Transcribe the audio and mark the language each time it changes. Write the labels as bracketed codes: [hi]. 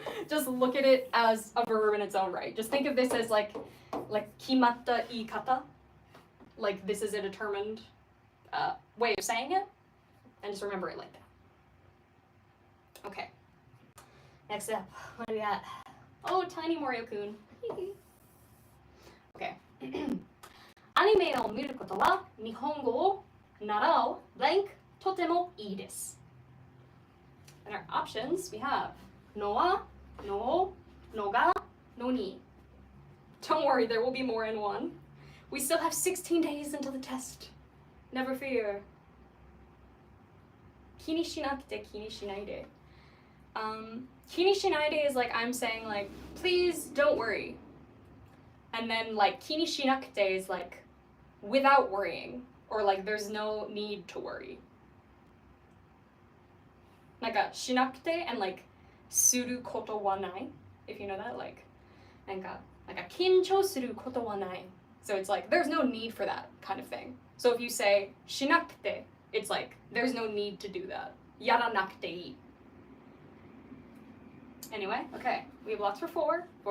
[en] Just look at it as a verb in its own right. Just think of this as like [ja] kimatta iikata, [en] like this is a determined way of saying it, and just remember it like that. Okay, next up, what do we got? Oh, tiny Morio-kun. Okay. [ja] アニメを見ることは日本語を習う blank とてもいいです. [en] And our options, we have のは、の、のが、のに. Don't worry, there will be more in one. We still have 16 days until the test. Never fear. [ja] 気にしなくて気にしないで. [en] 気にしないで is like I'm saying like please don't worry, and then like 気にしなくて is like without worrying, or like there's no need to worry. [ja] なんかしなくて [en] and like [ja] することはない [en] if you know that, like [ja] なんか緊張することはない [en] so it's like there's no need for that kind of thing so if you say しなくて it's like there's no need to do that [ja] やらなくていい [en] anyway okay we have lots for four